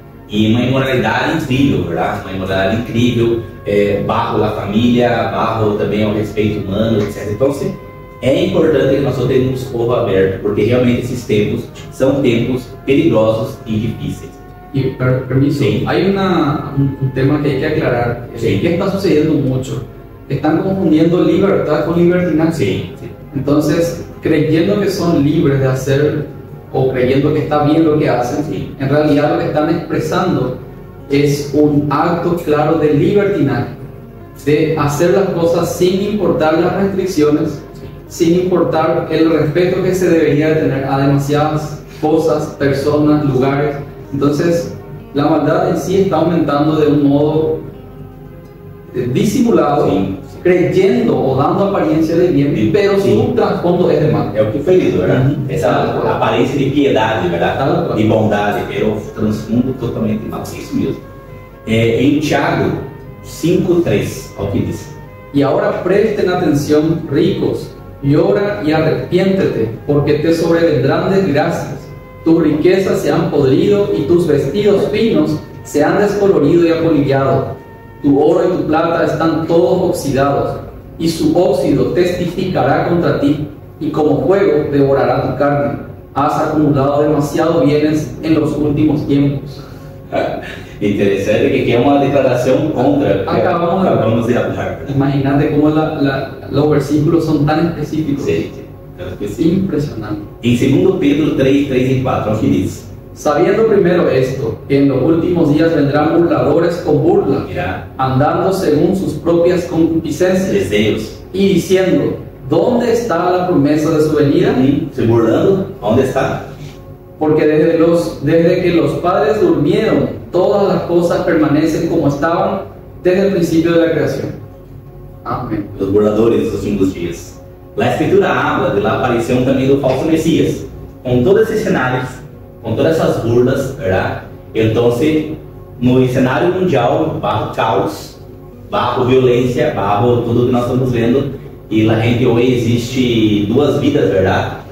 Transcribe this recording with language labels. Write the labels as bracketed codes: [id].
[pt] E uma imoralidade incrível, verdade? Uma imoralidade incrível, barro da família, barro também ao respeito humano, etc. Então, é importante que nós tenhamos o povo aberto, porque realmente esses tempos são tempos perigosos e difíceis. [es] Y permiso, sí. Hay un tema que hay que aclarar. Sí. ¿Qué está sucediendo mucho? Están confundiendo libertad con libertinaje. Sí. Entonces, creyendo que son libres de hacer o creyendo que está bien lo que hacen, sí, en realidad lo que están expresando es un acto claro de libertinaje, de hacer las cosas sin importar las restricciones, sin importar el respeto que se debería tener a demasiadas cosas, personas, lugares. Entonces, la maldad en sí está aumentando de un modo disimulado, sí, creyendo o dando apariencia de bien, sí, pero su trasfondo es de mal. [pt] É o que foi lido, verdade? Essa aparência de piedade, verdade? De bondade, [es] pero transfundo totalmente mal. [pt] Isso mesmo. Em Tiago 5:3, ao que diz. [es] Y ahora presten atención, ricos, llora y arrepiéntete, porque te sobrevendrán desgracias. Tus riquezas se han podrido y tus vestidos finos se han descolorido y apolillado. Tu oro y tu plata están todos oxidados, y su óxido testificará contra ti, y como fuego devorará tu carne. Has acumulado demasiado bienes en los últimos tiempos. [pt] Interessante que aqui é uma declaração contra. [es] Acabamos de hablar. Imagínate cómo los versículos son tan específicos. Sí. Impresionante. [pt] Em 2 Pedro 3, 3 e 4, o que diz? [es] Sabiendo primero esto, que en los últimos días vendrán burladores con burla, andando según sus propias concupiscencias, [pt] desejos, [es] y diciendo, ¿dónde está la promesa de su venida? [pt] Se burlando, [es] ¿dónde está? Porque desde que los padres durmieron, todas las cosas permanecen como estaban desde el principio de la creación. Amén. Los burladores [pt] dos últimos dias. A Escritura [es] habla de la [pt] aparição também do falso Messias, com todos esses cenários, com todas essas burlas, verdade? Então, no cenário mundial, barro caos, barro violência, barro tudo que nós estamos vendo, e lá gente hoje existe duas vidas, verdade?